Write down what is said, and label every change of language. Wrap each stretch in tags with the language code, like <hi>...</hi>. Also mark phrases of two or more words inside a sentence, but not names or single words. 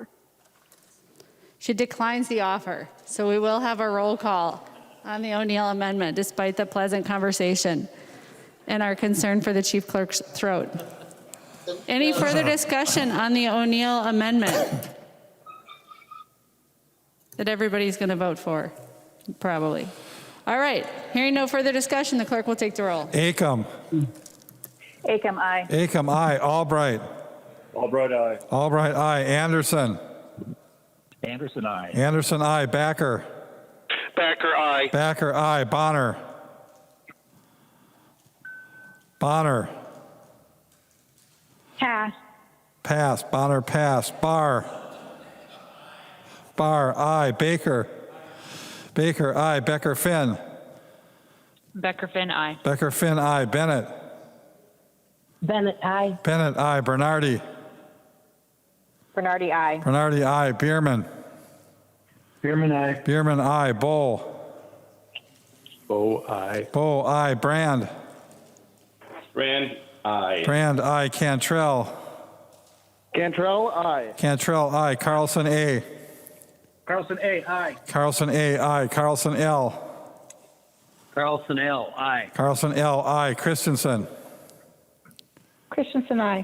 <en>She declines the offer, so we will have a roll call on the O'Neill amendment, despite the pleasant conversation and our concern for the chief clerk's throat. Any further discussion on the O'Neill amendment? that everybody's going to vote for, probably. All right, hearing no further discussion, the clerk will take the roll. Acom. Acom, aye. Acom, aye. Albright. Albright, aye. Albright, aye. Anderson. Anderson, aye. Anderson, aye. Backer. Backer, aye. Backer, aye. Bonner. Bonner. Pass. Pass. Bonner, pass. Barr. Barr, aye. Baker. Baker, aye. Becker, Finn. Becker Finn, aye. Becker, Finn, aye. Bennett. Bennett, aye. Bennett, aye. Bernardi. Bernardi, aye. Bernardi, aye. Bierman. Bierman, aye. Bierman, aye. Bowl. Bow, aye. Bowl, aye. Brand. Brand, aye. Brand, aye. Cantrell. Cantrell, aye. Cantrell, aye. Carlson, A. Carlson, A, aye. Carlson, A, aye. Carlson, L. Carlson, L, aye. Carlson, L, aye. Christensen. Christensen, aye.</en>